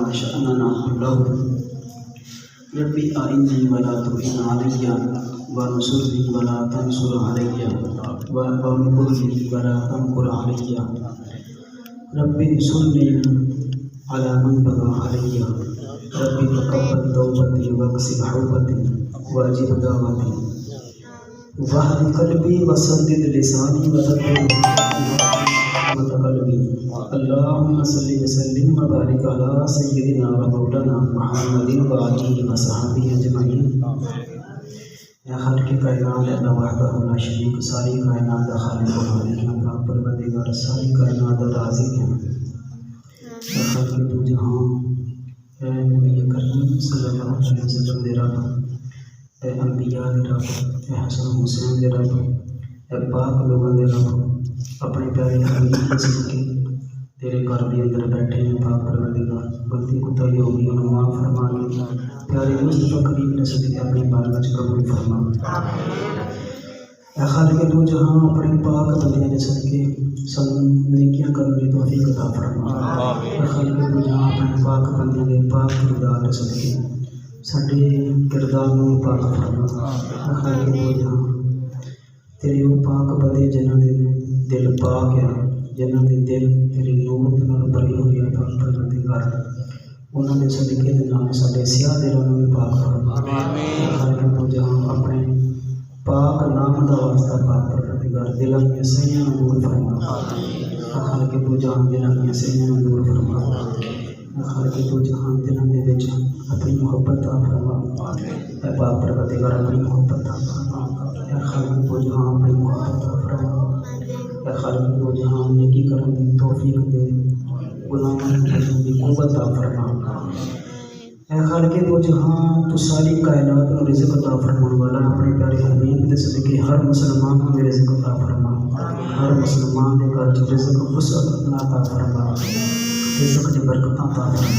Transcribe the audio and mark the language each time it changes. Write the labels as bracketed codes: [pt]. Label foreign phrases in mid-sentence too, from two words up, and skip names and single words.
[ar] شأننا كله ربي أعني ولا تعن علي وانصرني ولا تنصر علي وامكر لي ولا تمكر علي ربي انصرني على من بغى علي ربي تقبل توبتي واغسل حوبتي واجب دعوتي واهد قلبي وسدد لساني وثبت قلبي اللهم صل وسلم وبارك على سيدنا ومولانا محمد وآله وصحبه اجمعین. [ur] یا خالق کائنات [ar] اللہ وحدہ لا شریک [ur] ساری کائنات کا خالق و مالک ہے پاک پروردگار ساری کائنات کا رازق ہے. [pa] یا خالق تو جہاں اے نبی کریم [ar] صلی اللہ علیہ وسلم [pa] دے رب اے انبیاء دے رب اے حسن حسین دے رب اے پاک لوگوں دے رب اپنے پیارے حبیب کے صدقے تیرے گھر کے اندر بیٹھے ہیں پاک پروردگار غلطی کوتاہی ہو گئی انہیں معاف فرما کے پیارے مصطفیٰ کریم نے صدقے اپنی بارگاہ وچ قبول فرما. اے خالق دو جہاں اپنے پاک بندیاں دے صدقے سانوں نیکیاں کرنے دی توفیق عطا فرما. اے خالق دو جہاں اپنے پاک بندیاں دے پاک کردار دے صدقے ساڈے کردار نوں پاک فرما. اے خالق دو جہاں تیرے وہ پاک بندے جنہاں دے دل پاک ہے جنہاں دے دل تیرے نور دے نال بھرے ہوئے ہیں پاک پروردگار انہاں دے صدقے دے نال ساڈے سیاہ دلاں نوں بھی پاک فرما. اے خالق دو جہاں اپنے پاک نام دا واسطہ پاک پروردگار دلاں دی سیاں نوں دور فرما. اے خالق دو جہاں دلاں دی سیاں نوں دور فرما. اے خالق دو جہاں دلاں دے وچ اپنی محبت عطا فرما. اے پاک پروردگار اپنی محبت عطا فرما. اے خالق دو جہاں اپنی محبت عطا فرما. اے خالق دو جہاں نیکی کرن دی توفیق دے گناہاں نوں چھوڑن دی قوت عطا فرما. اے خالق دو جہاں تو ساری کائنات نوں رزق عطا فرمان والا اپنے پیارے حبیب دے صدقے ہر مسلمان نوں رزق عطا فرما. ہر مسلمان دے گھر وچ رزق وسعت عطا فرما. رزق دی برکت عطا فرما.